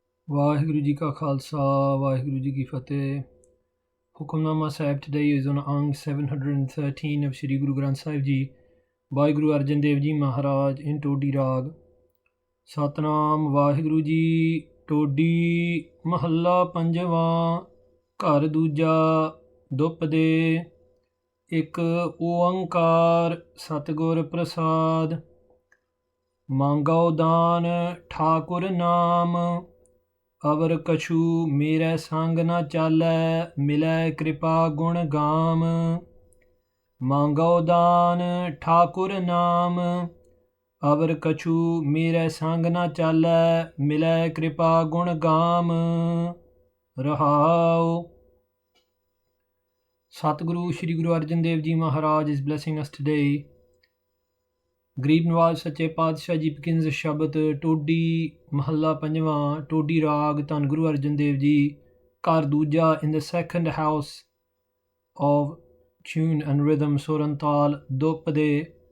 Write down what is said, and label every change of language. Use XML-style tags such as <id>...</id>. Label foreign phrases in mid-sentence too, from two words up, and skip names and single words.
<pa>ਵਾਹਿਗੁਰੂ ਜੀ ਕਾ ਖਾਲਸਾ, ਵਾਹਿਗੁਰੂ ਜੀ ਕੀ ਫਤਹਿ.</pa> <en>Hukamnama Sahib today is on Ang 713 of Shri Guru Granth Sahib Ji by Guru Arjan Dev Ji Maharaj in Todee Rag.</en> <pa>ਸਤਿਨਾਮ ਵਾਹਿਗੁਰੂ ਜੀ ਟੋਡੀ ਮਹਲਾ ਪੰਜਵਾਂ ਘਰੁ ਦੂਜਾ ਦੁਪਦੇ ਇਕ ਓਅੰਕਾਰ ਸਤਿਗੁਰ ਪ੍ਰਸਾਦਿ ਮਾਂਗਉ ਦਾਨੁ ਠਾਕੁਰ ਨਾਮ ਅਵਰੁ ਕਛੂ ਮੇਰੈ ਸੰਗਿ ਨ ਚਾਲੈ ਮਿਲੈ ਕ੍ਰਿਪਾ ਗੁਣ ਗਾਮ ਮਾਂਗਉ ਦਾਨੁ ਠਾਕੁਰ ਨਾਮ ਅਵਰੁ ਕਛੂ ਮੇਰੈ ਸੰਗਿ ਨ ਚਾਲੈ ਮਿਲੈ ਕ੍ਰਿਪਾ ਗੁਣ ਗਾਮ ਰਹਾਉ.</pa> <en>Satguru Shri Guru Arjan Dev Ji Maharaj is blessing us today. Garib Nawaz Sache Padshah Ji begins the Shabad Todee Mahalla Panjwa Todee Rag Tan Guru Arjan Dev Ji Ghar Dooja in the second house of tune and rhythm Surantal Dopade.</en>